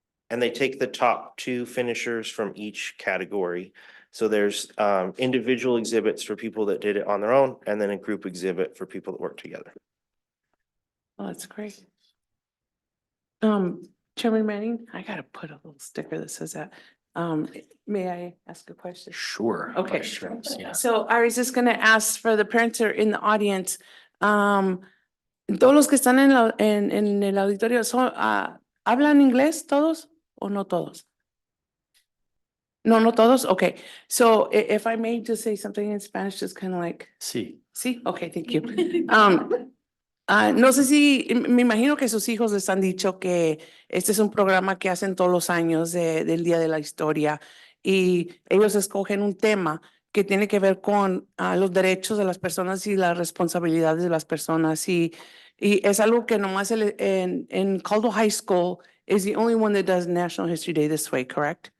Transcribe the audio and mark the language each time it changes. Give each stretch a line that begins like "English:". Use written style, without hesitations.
English: And they take the top 2 finishers from each category. So there's individual exhibits for people that did it on their own, and then a group exhibit for people that work together. Oh, that's great. Chairman Manning, I gotta put a little sticker that says that. May I ask a question? Sure. Okay. Sure. Yeah. So I was just gonna ask for the parents who are in the audience,
Spanish: todos los que están en el auditorio, ¿hablan inglés todos o no todos? No, no todos?
English: Okay. So if I may just say something in Spanish, just kind of like,
Spanish: Sí. sí,
English: okay, thank you.
Spanish: No sé si, me imagino que sus hijos les han dicho que este es un programa que hacen todos los años del Día de la Historia, y ellos escogen un tema que tiene que ver con los derechos de las personas y las responsabilidades de las personas, y es algo que nomás en Caldwell High School
English: is the only one that does National History Day this way, correct?